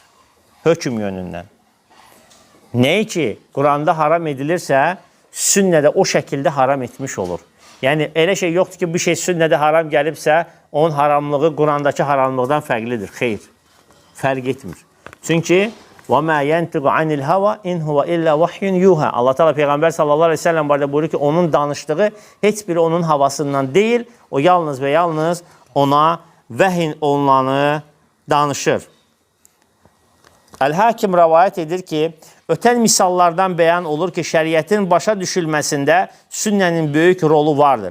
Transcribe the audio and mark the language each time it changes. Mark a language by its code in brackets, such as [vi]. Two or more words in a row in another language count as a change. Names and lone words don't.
[az] Hökm yönündən. Nəyi ki, Quranda haram edilirsə, sünnədə o şəkildə haram etmiş olur. Yəni, elə şey yoxdur ki, bu şey sünnədə haram gəlibsə, onun haramlığı Qurandakı haramlıqdan fərqlidir. Xeyr, fərq etmir. Çünki [ar] وَمَا يَنْتِقُ عَنِ الْهَوَا اِنْ هُوَ إِلَّا وَحْيٌ يُوهَا [az] Allah Teala Peyğəmbər [ar] صلى الله عليه وسلم [az] barədə buyurur ki, onun danışdığı heç biri onun havasından deyil, o yalnız və yalnız ona vəhin olunanı danışır. Əl-Hakim rəvayət edir ki, ötən misallardan bəyan olur ki, şəriətin başa düşülməsində sünnənin böyük rolu vardır.